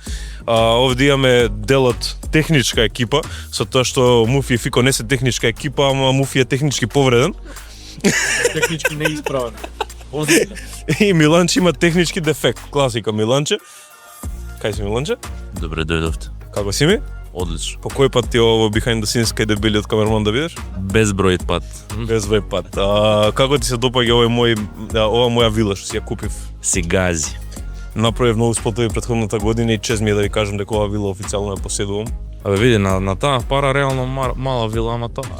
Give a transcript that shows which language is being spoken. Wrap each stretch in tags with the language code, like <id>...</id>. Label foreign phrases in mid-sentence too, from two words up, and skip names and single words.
<mk>Овде имаме делот техничка екипа, со тоа што Муфи и Фико не се техничка екипа, ама Муфи е технички повреден. Технички неисправен. И Миланче има технички дефект. Класика Миланче. Кај си Миланче? Добре дојдовте. Како си ми? Одлично. По кој пат ти ово</mk> <en>behind the scenes</en> <mk>кај дебелиот камерман да бидеш? Безброј пат. Безброј пат. Како ти се допаѓа ова моја вила што си ја купив? Си гази. Направив многу спотови претходната година и чест ми е да ви кажам дека ова вила официјално ја поседувам. Абе види, на таа пара реално мала вила, ама тоа.</mk>